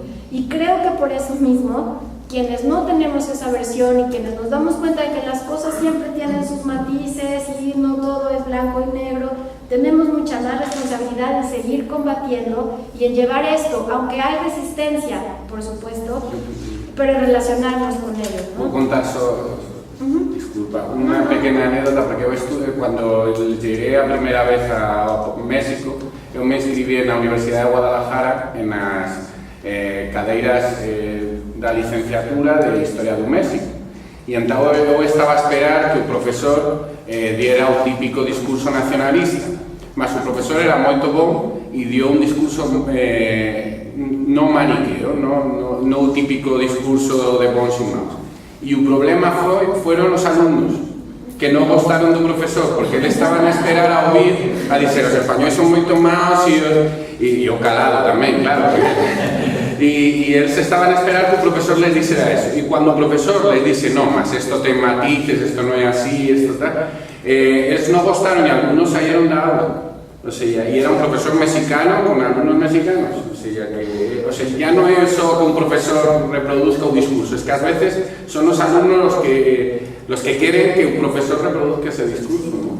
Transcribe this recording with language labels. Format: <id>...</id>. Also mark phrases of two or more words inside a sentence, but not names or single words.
<es>Y creo que por eso mismo, quienes no tenemos esa versión y quienes nos damos cuenta de que las cosas siempre tienen sus matices y no todo es blanco y negro, tenemos mucha más responsabilidad en seguir combatiendo y en llevar esto, aunque hay resistencia, por supuesto, pero en relacionarnos con ellos, ¿no? Puedo contar disculpa, una pequeña anécdota, porque yo estuve, cuando llegué a primera vez a México, yo me inscribí en la Universidad de Guadalajara en las</es> <gl>cadeiras da licenciatura de Historia do México. E entón eu estaba a esperar que o profesor diera o típico discurso nacionalista, mas o profesor era moito bom e dio un discurso non maniqueo, non o típico discurso de bons e maus. E o problema foron os alumnos que non gostaron do profesor, porque eles estaban a esperar a oír, a dizer, os españois son moito maus e o calado tamén, claro.</gl> <es>Y ellos estaban a esperar que el profesor les dijera eso. Y cuando el profesor les dice, no, mas esto te matices, esto no es así, esto tal, ellos no gustaron y algunos salieron de aula. O sea, y era un profesor mexicano con alumnos mexicanos. O sea, ya no es solo que un profesor reproduzca un discurso, es que a veces son los alumnos los que quieren que un profesor reproduzca ese discurso, ¿no?</es>